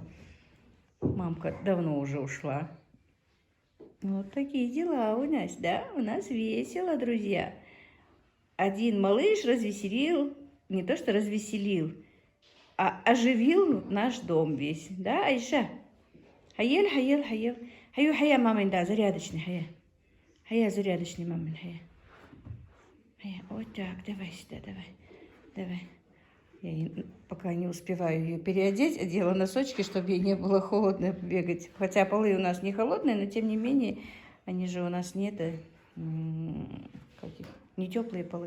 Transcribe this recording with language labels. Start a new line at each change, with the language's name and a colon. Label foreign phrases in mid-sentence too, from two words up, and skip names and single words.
Russian: Мамка давно уже ушла. Вот такие дела у нас, да? У нас весело, друзья. Один малыш развеселил, не то что развеселил, а оживил наш дом весь. Да, Аиша? Хаел, хаел, хаел. Хаю, хая, мамин, да, зарядочный, хая. Хая, зарядочный, мамин, хая. Хая, вот так, давай сюда, давай. Я пока не успеваю ее переодеть, одела носочки, чтобы ей не было холодно бегать. Хотя полы у нас не холодные, но тем не менее, они же у нас не теплые полы.